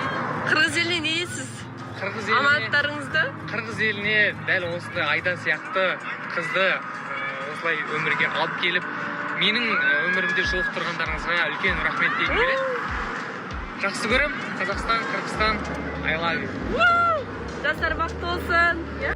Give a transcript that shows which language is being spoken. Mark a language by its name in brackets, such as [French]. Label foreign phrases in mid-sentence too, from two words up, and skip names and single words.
[Kazakh] Қырғыз еліне не дейсіз? Аманаттарыңызды? Қырғыз еліне дәл осындай Айда сияқты қызды осылай өмірге алып келіп, менің өмірімде жолықтырғандарыңызға үлкен рахмет дейгім келеді. Жақсы көрем. Қазақстан, Қырғызстан, [English] I love you. [Kazakh] Жастар бақытты болсын.